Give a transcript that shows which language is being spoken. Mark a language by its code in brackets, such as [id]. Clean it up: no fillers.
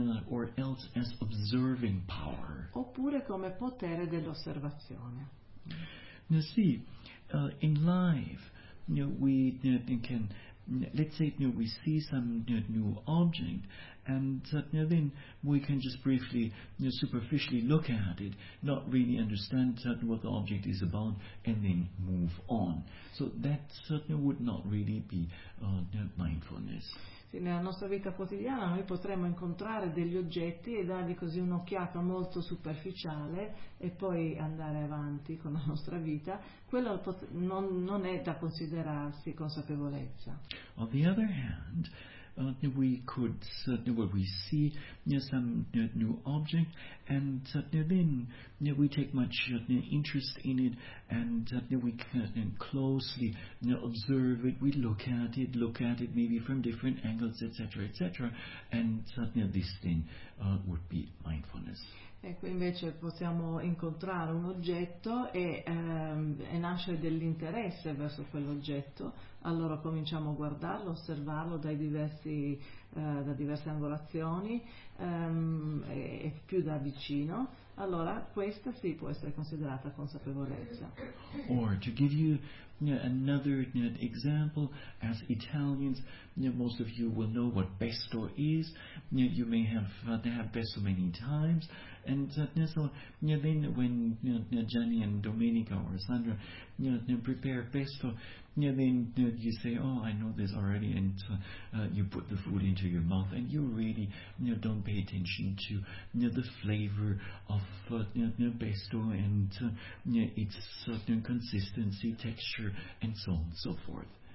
[en] Or else as observing power. [it] Oppure come potere dell'osservazione. [en] Now see, in life, we can, let's say, we see some new object, and then we can just briefly, superficially look at it, not really understand what the object is about, and then move on. So that certainly would not really be mindfulness. [it] Sì, nella nostra vita quotidiana noi potremmo incontrare degli oggetti e dargli così un'occhiata molto superficiale e poi andare avanti con la nostra vita. Quello non è da considerarsi consapevolezza. [en] On the other hand, we could we see some new object and then we take much interest in it and we can closely observe it, we look at it maybe from different angles, etc. and this thing would be mindfulness. [it] Ecco, invece possiamo incontrare un oggetto e nascere dell'interesse verso quell'oggetto, allora cominciamo a guardarlo, osservarlo dai diversi, da diverse angolazioni e più da vicino, allora questa sì può essere considerata consapevolezza. [en] Or to give you another example, as Italians, most of you will know what pesto is, you may have pesto many times. And so then when Gianni and Domenica or Sandra prepare pesto, then you say, oh, I know this already, and you put the food into your mouth and you really don't pay attention to the flavor of pesto and its certain consistency, texture and so on and so forth.